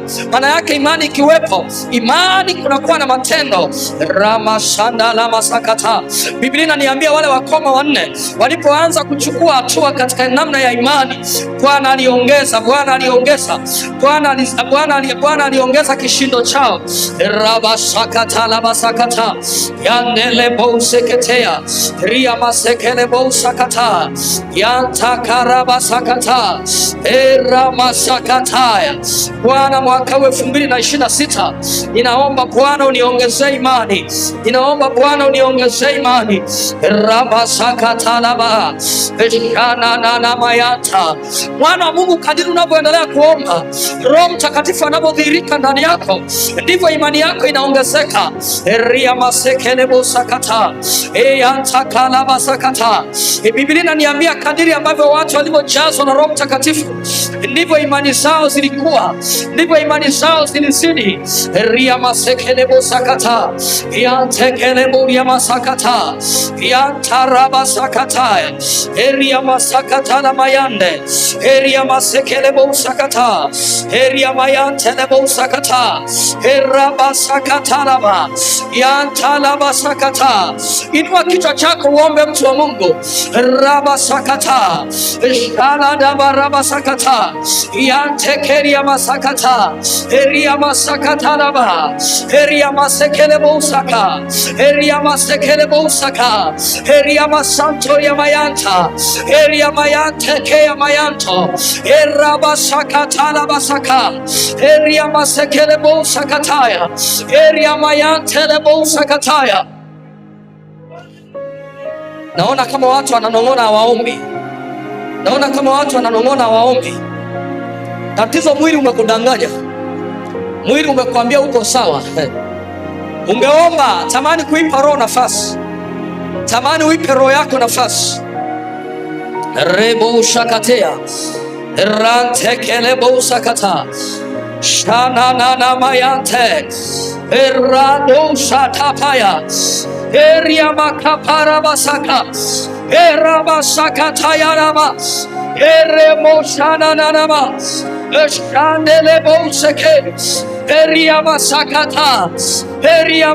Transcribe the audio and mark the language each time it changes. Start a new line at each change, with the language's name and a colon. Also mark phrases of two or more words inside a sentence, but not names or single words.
Swahili: Maana yake imani ikiwepo, imani kunakuwa na matendo. Ramashanda lama sakata. Biblia inaniambia wale wakoma wanne walipoanza kuchukua hatua katika namna ya imani, Bwana aliongeza kishindo chao. Rabasakata labasakata yandele bouseketea ria masekele bousakata yantakarabasakata eramasakataya. Bwana, mwaka 2026 ninaomba Bwana uniongezee imani, rabasakata laba eshana na mayata. Mwana wa Mungu, kadiri unavyoendelea kuomba, Roho Mtakatifu anapodhihirika ndani yako, ndivyo imani yako inaongezeka. Ria masekele bosakata eyantakala basakata. Biblia inaniambia kadiri ambavyo watu walivyojazwa na Roho Mtakatifu, ndivyo imani zao zilikuwa, ndivyo imani zao zilizidi. Ria masekele bosakata yantekele boria masakata yantaraba sakata eria masakata na mayande eria masekele bosakata eria mayantele bosakata eraba sakata laba yantalaba sakata. Inua kichwa chako uombe, mtu wa Mungu. Raba sakata shala daba raba sakata yantekeria masakata eria masakata laba eria masekele bosaka eria masekele bosaka eria masanto ya mayanta eria mayante ke ya mayanto eraba sakata laba saka eria masekele bosakataya eria mayante le bosakataya. Naona kama watu wananong'ona hawaombi. Tatizo mwili umekudanganya, mwili umekwambia uko sawa. Ungeomba, tamani kuipa roho nafasi, tamani uipe roho yako nafasi. Rebo shakatea rantekele bosakata shana na mayante erado shatapaya eria makapara basaka erabasaka tayarama eremoshana nanama eshandele boseke eria masakata eria